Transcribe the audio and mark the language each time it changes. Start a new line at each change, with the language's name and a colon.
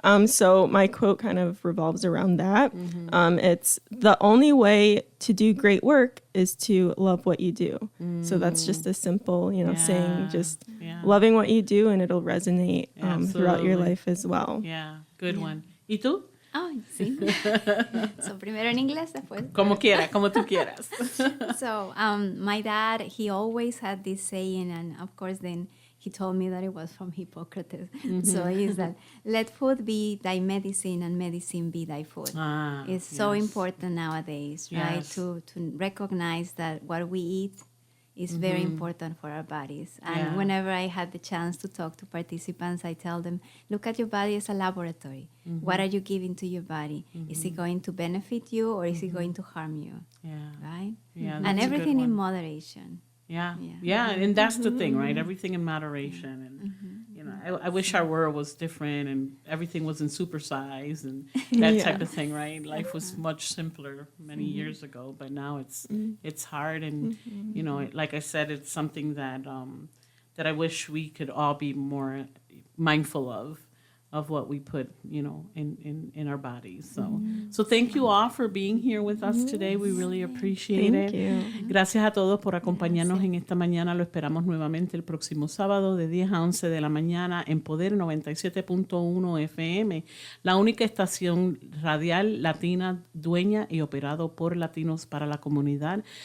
English: So my quote kind of revolves around that. It's the only way to do great work is to love what you do. So that's just a simple, saying, just loving what you do, and it'll resonate throughout your life as well. Yeah, good one.
Spanish: ¿Y tú? Oh, sí. So primero en inglés, después. Como quieras, como tú quieras.
English: So my dad, he always had this saying, and of course then he told me that it was from Hippocrates. So is that, let food be thy medicine and medicine be thy food. It's so important nowadays, right? Yes. To recognize that what we eat is very important for our bodies. And whenever I had the chance to talk to participants, I tell them, look at your body as a laboratory. What are you giving to your body? Is it going to benefit you or is it going to harm you? Yeah. Right? Yeah, And that's a good everything in one. moderation. Yeah, and that's the thing, right? Everything in moderation, and you know, I wish our world was different and everything wasn't supersized and that type of thing, right? Life was much simpler many years ago, but now it's hard, and you know, like I said, it's something that that I wish we could all be more mindful of what we put, you know, in our bodies. So thank you all for being here with us today. We really appreciate Thank it. you.
Spanish: Gracias a todos por acompañarnos en esta mañana. Lo esperamos nuevamente el próximo sábado de 10 a 11 de la mañana en Poder 97.1 FM, la única estación radial latina dueña y operado por latinos para la comunidad.